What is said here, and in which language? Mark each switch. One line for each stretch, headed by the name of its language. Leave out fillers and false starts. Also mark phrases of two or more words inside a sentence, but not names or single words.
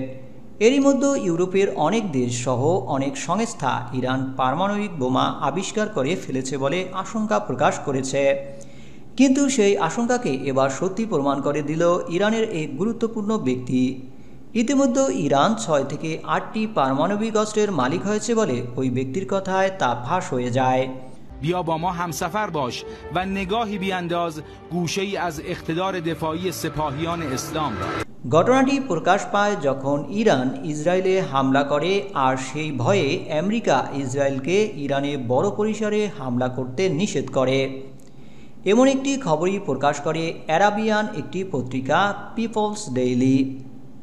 Bangla: এরই মধ্যে ইউরোপের অনেক দেশ সহ অনেক সংস্থা ইরান পারমাণবিক বোমা আবিষ্কার করে ফেলেছে বলে আশঙ্কা প্রকাশ করেছে। কিন্তু সেই আশঙ্কাকে এবার সত্যি প্রমাণ করে দিল ইরানের এক গুরুত্বপূর্ণ ব্যক্তি। ইতিমধ্যে ইরান 6 থেকে 8টি পারমাণবিক অস্ত্রের মালিক হয়েছে বলে ওই ব্যক্তির কথায় তা ফাঁস হয়ে যায়।
Persian: بیا با ما همسفر باش و نگاهی بیانداز گوشه‌ای از اقتدار دفاعی سپاهیان اسلام را।
Bangla: ঘটনাটি প্রকাশ পায় যখন ইরান ইসরায়েলে হামলা করে আর সেই ভয়ে আমেরিকা ইসরায়েলকে ইরানে বড় পরিসরে হামলা করতে নিষেধ করে। এমন একটি খবরই প্রকাশ করে আরাবিয়ান একটি পত্রিকা পিপলস ডেইলি।